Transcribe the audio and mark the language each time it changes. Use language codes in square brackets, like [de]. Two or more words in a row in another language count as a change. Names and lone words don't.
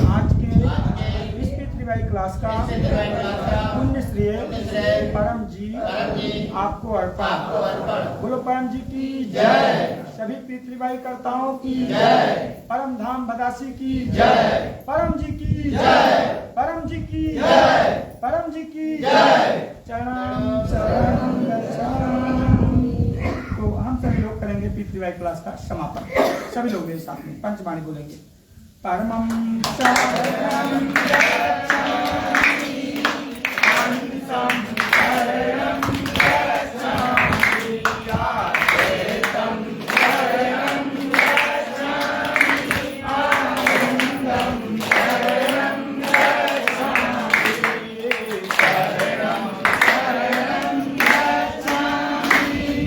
[hi] आज के इस पितृवाई क्लास का पुण्य श्रेय परम जी आपको अर्पण। बोलो परम जी की जय, सभी पितृवाई कर्ताओं की जय, परम धाम बदासी की जय, परम जी की जय, परम जी की जय, परम जी की जय। [sa] चरणं शरणं गच्छामि। [hi] तो हम सभी लोग करेंगे पितृवाई क्लास का समापन। सभी लोग मेरे साथ में पंचवाणी बोलेंगे। [sa] परमं शरणं गच्छामि, अहिंसं शरणं गच्छामि, अद्वैतं शरणं गच्छामि, आनन्दं शरणं गच्छामि, शरणं शरणं गच्छामि,